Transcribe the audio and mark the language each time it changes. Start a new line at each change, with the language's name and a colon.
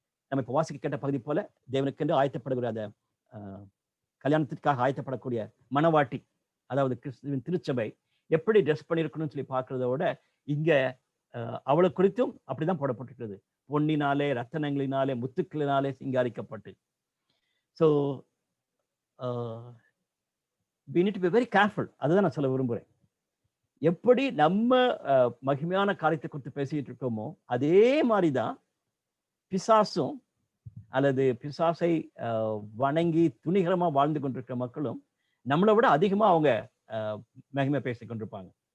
Tamil: நம்ம இப்போ வாசிக்க கேட்ட பகுதி போல தேவனுக்கென்று ஆயத்தப்படுகிற அந்த கல்யாணத்திற்காக ஆயத்தப்படக்கூடிய மணவாட்டி, அதாவது கிறிஸ்துவின் திருச்சபை எப்படி ட்ரெஸ் பண்ணியிருக்கணும்னு சொல்லி பார்க்கறதோட இங்க அவளை குறித்தும் அப்படிதான் போடப்பட்டிருக்கிறது. பொன்னினாலே ரத்தனங்களினாலே முத்துக்களினாலே சிங்காரிக்கப்பட்டு.
English: So we need to be very careful.
Tamil: அதுதான் நான் சொல்ல விரும்புகிறேன். எப்படி நம்ம மகிமையான காரியத்தை குறித்து பேசிட்டு இருக்கோமோ அதே மாதிரிதான் பிசாசும் அல்லது பிசாசை வணங்கி துணிகரமா வாழ்ந்து கொண்டிருக்கிற மக்களும் நம்மளை விட அதிகமா அவங்க மகிமை பேசிக் கொண்டிருப்பாங்க.